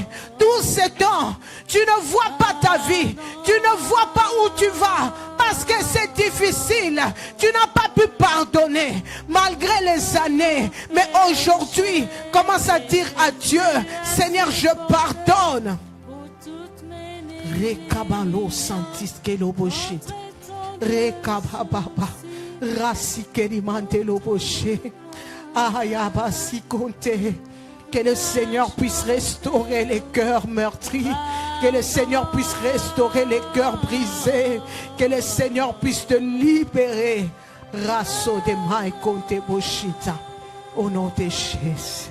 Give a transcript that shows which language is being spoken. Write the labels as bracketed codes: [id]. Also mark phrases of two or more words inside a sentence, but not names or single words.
[fr] Tout ce temps, tu ne vois pas ta vie. Tu ne vois pas où tu vas. Parce que c'est difficile. Tu n'as pas pu pardonner malgré les années. Mais aujourd'hui, commence à dire à Dieu, Seigneur, je pardonne. Rekabalo santiskelo boshit. Rekababa. Rasikeli mantelo boshe. Ayabasi konte. Que le Seigneur puisse restaurer les cœurs meurtris. Que le Seigneur puisse restaurer les cœurs brisés. Que le Seigneur puisse te libérer. Rasso de mai konte boshita. Au nom de Jésus.